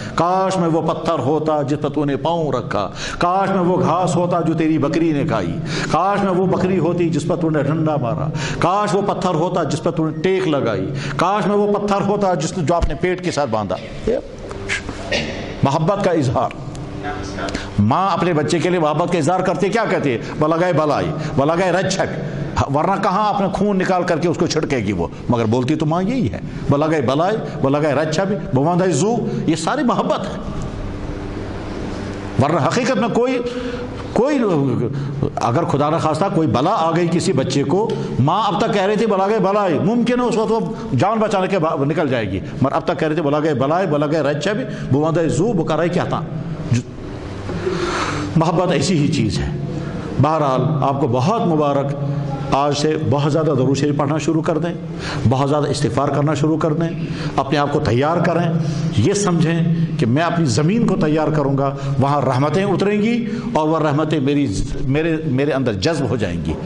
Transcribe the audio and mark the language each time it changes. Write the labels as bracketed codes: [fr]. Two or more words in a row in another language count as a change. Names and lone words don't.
[ur] کاش میں وہ پتھر ہوتا جس پر تو نے پاؤں رکھا، کاش میں وہ گھاس ہوتا جو تیری بکری نے کھائی، کاش میں وہ بکری ہوتی جس پر تو نے ڈنڈا مارا، کاش وہ پتھر ہوتا جس پر تو نے ٹیک لگائی، کاش میں وہ پتھر ہوتا جو آپ نے پیٹ کے ساتھ باندھا. محبت کا اظہار. ماں اپنے بچے کے لیے محبت کا اظہار کرتی ہے، کیا کہتی ہے [ks] بلگائے بلائی بلگائے رچھک، [ur] ورنہ کہاں اپنے خون نکال کر کے اس کو چھڑکے گی وہ، مگر بولتی تو ماں یہی ہے [ks] بلگائے بلائی بلگائے رچھک بواندائی زو. [ur] یہ ساری محبت ہے، ورنہ حقیقت میں کوئی اگر خدا نہ خواستہ کوئی بلا آ گئی کسی بچے کو، ماں اب تک کہہ رہی تھی [ks] بلاگائے بلائی، [ur] ممکن ہے اس وقت وہ جان بچانے کے نکل جائے گی، مگر اب تک کہہ رہی تھی [ks] بلاگائے بلائی بلگائے رچھک بواندائی زو بکرائی [ur] کیا تھا. محبت ایسی ہی چیز ہے. بہرحال آپ کو بہت مبارک. آج سے بہت زیادہ درود شریف پڑھنا شروع کر دیں، بہت زیادہ استغفار کرنا شروع کر دیں، اپنے آپ کو تیار کریں. یہ سمجھیں کہ میں اپنی زمین کو تیار کروں گا، وہاں رحمتیں اتریں گی اور وہ رحمتیں میرے اندر جذب ہو جائیں گی.